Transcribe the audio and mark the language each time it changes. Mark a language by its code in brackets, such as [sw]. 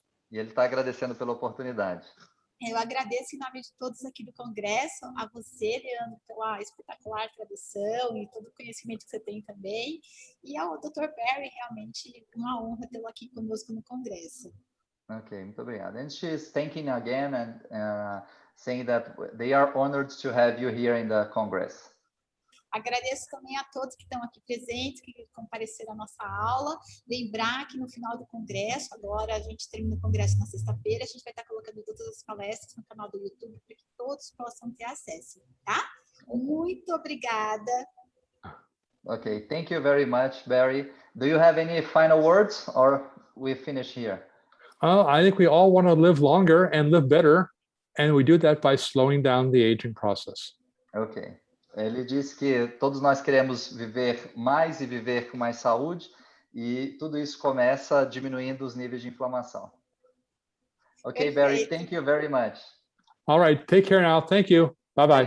[pt] E ele está agradecendo pela oportunidade. Eu agradeço em nome de todos aqui do Congresso, a você, Leandro, pela espetacular tradução e todo o conhecimento que você tem também, e ao Dr. Barry, realmente uma honra tê-lo aqui conosco no Congresso. Ok, muito obrigado. [en] And she's thanking again and saying that they are honored to have you here in the Congress. [pt] Agradeço também a todos que estão aqui presentes, que compareceram à nossa aula. Lembrar que no final do congresso, agora a gente termina o congresso na sexta-feira, a gente vai estar colocando todas as palestras no canal do YouTube para que todos possam ter acesso, tá? Muito obrigada. [en] Okay, thank you very much, Barry. Do you have any final words or we finish here? I think we all want to live longer and live better, and we do that by slowing down the aging process. Okay. [pt] Ele disse que todos nós queremos viver mais e viver com mais saúde, e tudo isso começa diminuindo os níveis de inflamação. [en] Okay, Barry, thank you very much. All right, take care now. Thank you. Bye-bye.